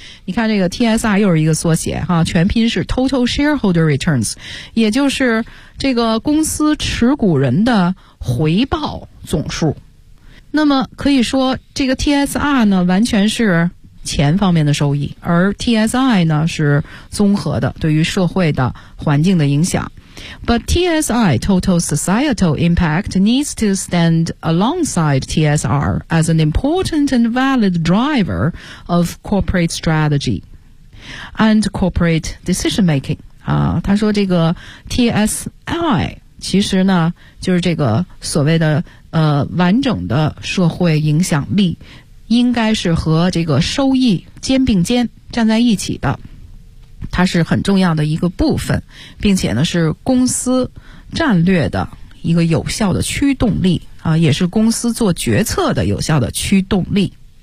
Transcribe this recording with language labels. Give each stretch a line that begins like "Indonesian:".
Chinese: 你看这个 TSR 又是一个缩写哈，全拼是
English: Total Shareholder Returns，
Chinese: 也就是这个公司持股人的回报总数。那么可以说这个 TSR 呢完全是钱方面的收益，而 TSI 呢是综合的对于社会的环境的影响。
English: But TSI Total Societal Impact needs to stand alongside TSR as an important and valid driver of corporate strategy and corporate decision making。
Chinese: 他说这个 TSI 其实呢就是这个所谓的完整的社会影响力应该是和这个收益肩并肩站在一起的，它是很重要的一个部分，并且呢是公司战略的一个有效的驱动力啊，也是公司做决策的有效的驱动力。